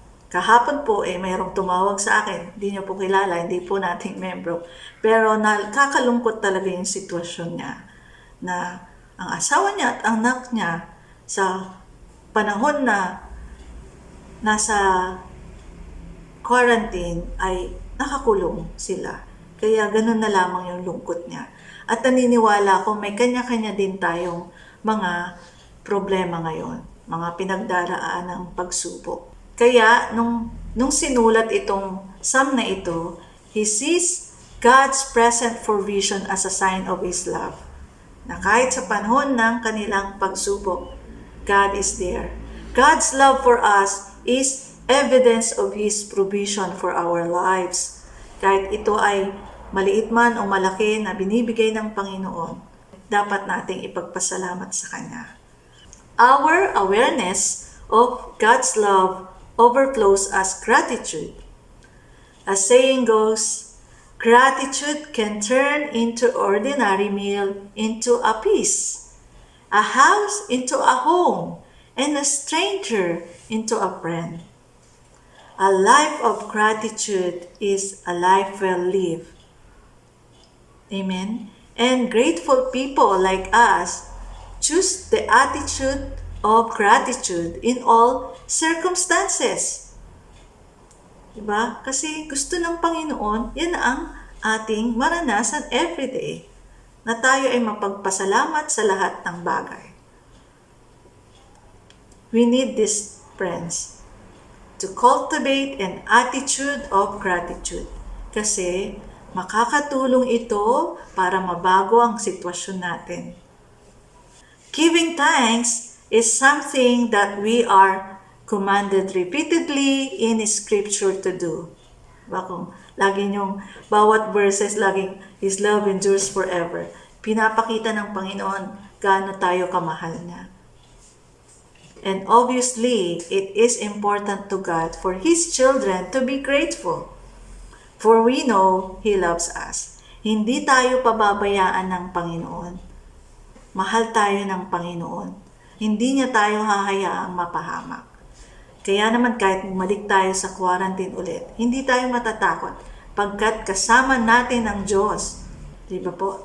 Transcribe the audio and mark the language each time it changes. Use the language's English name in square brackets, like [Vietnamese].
[Filipino] Kahapon po mayroong tumawag sa akin, hindi niyo po kilala, hindi po nating membro, pero nakakalungkot talaga yung sitwasyon niya na ang asawa niya at anak niya sa panahon na nasa quarantine ay nakakulong sila. Kaya ganun na lamang yung lungkot niya. At naniniwala ko may kanya-kanya din tayong mga problema ngayon, mga pinagdaraan ng pagsubok. Kaya nung sinulat itong psalm na ito, [English] he sees God's present provision as a sign of His love. [Filipino] Na kahit sa panahon ng kanilang pagsubok, [English] God is there. God's love for us is evidence of His provision for our lives. [Filipino] Kahit ito ay maliit man o malaki na binibigay ng Panginoon, dapat nating ipagpasalamat sa Kanya. [English] Our awareness of God's love overflows as gratitude. As saying goes, gratitude can turn into ordinary meal into a feast, a house into a home, and a stranger into a friend. A life of gratitude is a life well lived. Amen? And grateful people like us choose the attitude of gratitude in all circumstances. [Filipino] Diba? Kasi gusto ng Panginoon, yan ang ating maranasan everyday, na tayo ay mapagpasalamat sa lahat ng bagay. [English] We need this, friends, to cultivate an attitude of gratitude. [Filipino] Kasi Makakatulong ito para mabago ang sitwasyon natin. [English] Giving thanks is something that we are commanded repeatedly in Scripture to do. [Filipino] Kung lagi niyong bawat verses, laging [English] His love endures forever. [Filipino] Pinapakita ng Panginoon gaano tayo kamahal niya. [English] And obviously, it is important to God for His children to be grateful. For we know He loves us. [Filipino] Hindi tayo pababayaan ng Panginoon. Mahal tayo ng Panginoon. Hindi niya tayo hahayaang mapahamak. Kaya naman kahit bumalik tayo sa quarantine ulit, hindi tayo matatakot pagkat kasama natin ang Diyos. Di ba po?